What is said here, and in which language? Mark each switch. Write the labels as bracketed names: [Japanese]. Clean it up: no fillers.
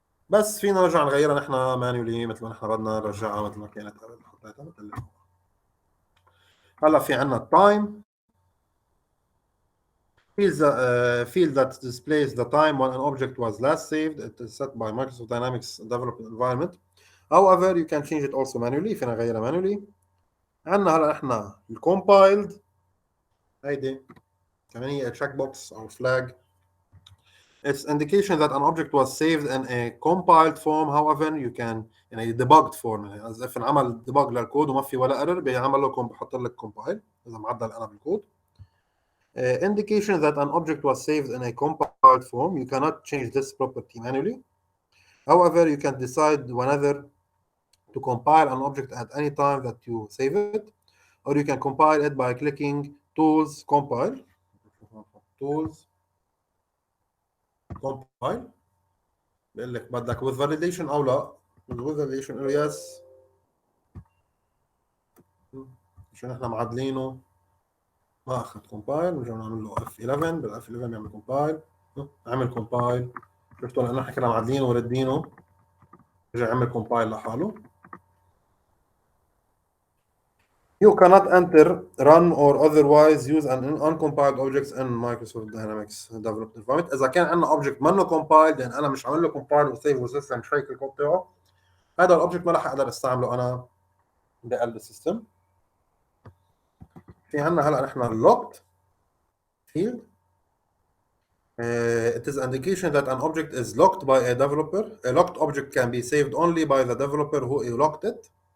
[Arabic] بس فينا نرجع نغيرها نحن مانيولي مثل ما نحن بدنا نرجعها مثل ما كانت قبل، حطيتها مثل هلا في عندنا التايم [English] field that displays the time when an object was last saved. It is set by Microsoft Dynamics developed environment. However you can change it also manually. [Arabic] فينا نغيرها manually. عندنا هلا احنا الcompiled، هيدي كمان هي check box او flag. [English] It's indication that an object was saved in a compiled form. However you can [Arabic] يعني debugged form، يعني [English] as if [Arabic] انعمل debug للكود وما في ولا error بيعمل له بحط لك compile اذا معدل انا بالكود. [English] Indication that an object was saved in a compiled form. You cannot change this property manually. However, you can decide whenever to compile an object at any time that you save it, or you can compile it by clicking Tools, Compile. Tools, Compile. [Arabic] بيقول لك بدك [English] with validation [Arabic] أو لا. [English] with validation yes. [Arabic] عشان احنا معدلينه ما اخذ كومبايل، ونرجع نعمل له F11. بالاف 11 بيعمل كومبايل، عمل كومبايل. شفتوا لانه احنا كنا معدلينه وردينه رجع يعمل كومبايل لحاله. [English] You cannot enter, run or otherwise use an uncompiled objects in Microsoft Dynamics development environment. [Arabic] اذا كان عندنا اوبجكت منه compiled، يعني انا مش عامل له compile وسيف وسيستم مش هيك الكود تبعه، هذا الاوبجكت ما راح اقدر استعمله انا بقلب السيستم. في عندنا هلا نحن locked field. [English] It is an indication that an object is locked by a developer. A locked object can be saved only by the developer who locked it.